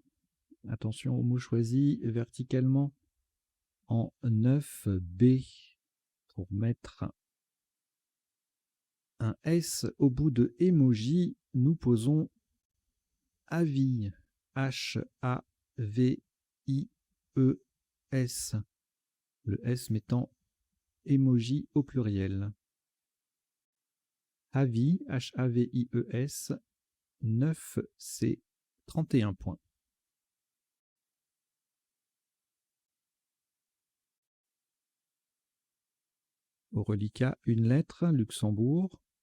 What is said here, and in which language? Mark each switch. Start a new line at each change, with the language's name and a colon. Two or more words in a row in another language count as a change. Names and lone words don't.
French: Attention au mot choisi verticalement en 9B pour mettre un S au bout de emoji. Nous posons avis. H-A-V-I-E-S. Le S mettant emoji au pluriel. Avis, Havies, 9, c'est 31 points. Au reliquat, une lettre, Luxembourg.